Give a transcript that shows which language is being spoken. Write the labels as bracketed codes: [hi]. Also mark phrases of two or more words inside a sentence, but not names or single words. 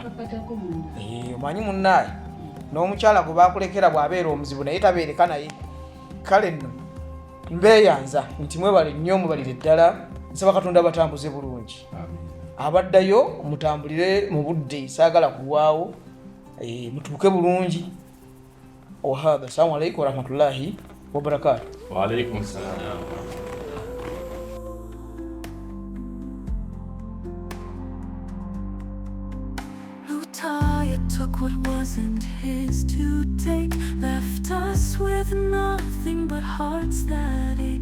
[lg] Omanyi munnaaye n'omukyala gwe baakulekera bw'abeera omuzibu naye tabeereka naye. Kale nno mbeeyanza nti mwebale nnyo mubalire ddala. Nsaba Katonda batambuze bulungi. Abaddayo mutambulire mu budde saagala kulwawo mutuuke bulungi. [ar] Wahadha, السلام عليكم ورحمة الله وبركاته. وعليكم السلام. [en] Took what wasn't his to take, left us with nothing but hearts that ache.